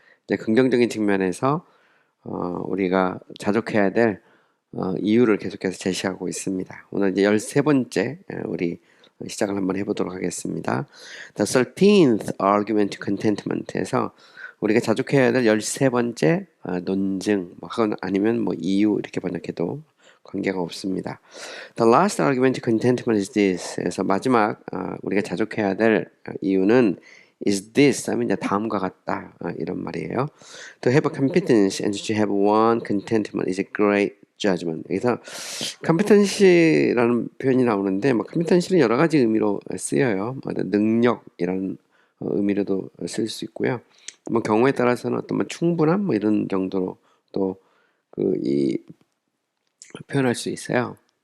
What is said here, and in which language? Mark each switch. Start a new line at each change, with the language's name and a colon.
Korean: 이제 긍정적인 측면에서 우리가 자족해야 될 이유를 계속해서 제시하고 있습니다. 오늘 이제 13번째 우리 시작을 한번 해보도록 하겠습니다.
English: The 13th argument to contentment
Korean: 에서 우리가 자족해야 될 13번째 논증, 뭐 혹은 아니면 뭐 이유 이렇게 번역해도 관계가 없습니다.
English: The last argument to contentment is this.
Korean: 그래서 마지막 우리가 자족해야 될 이유는
English: is this
Korean: 하면 이제 다음과 같다 이런 말이에요.
English: To have a competence and to have one contentment is a great judgment.
Korean: 여기서 competency라는 표현이 나오는데 뭐 competency는 여러 가지 의미로 쓰여요. 뭐 능력이라는 의미로도 쓸 수 있고요. 뭐 경우에 따라서는 어떤 뭐 충분함 뭐 이런 정도로 또 이 표현할 수 있어요.